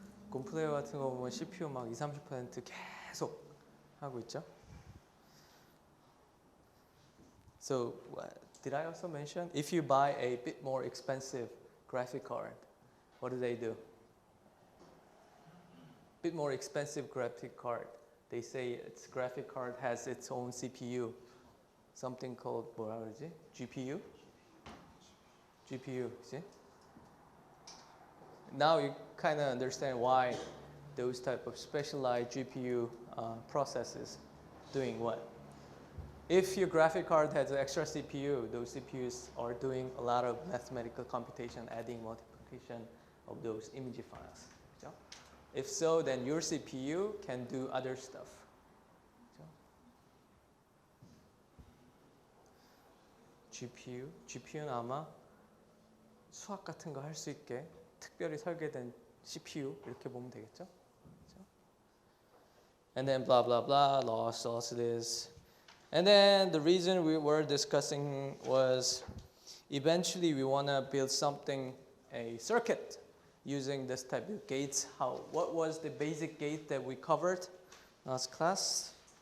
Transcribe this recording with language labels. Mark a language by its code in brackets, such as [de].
[ko] 곰플레이어 같은 거 보면 CPU 막 20-30% 계속 하고 있죠. [en] So did I also mention if you buy a bit more expensive graphic card, what do? Bit more expensive graphic card. They say its graphic card has its own CPU, something called [ko] 뭐라 그러지? [en] GPU, see? Now you kind of understand why those type of specialized GPU processes doing what. If your graphic card has an extra CPU, those CPUs are doing a lot of mathematical computation, adding multiplication of those image files. [ko] 그죠? [en] If so, then your CPU can do other stuff. [ko] 그죠? GPU는 아마 수학 같은 거 할 수 있게 특별히 설계된 CPU 이렇게 보면 되겠죠? 그죠? [en] And then blah blah blah, loss this. And then the reason we were discussing was eventually we want to build something, a circuit using this type of gates. What was the basic gate that we covered last class?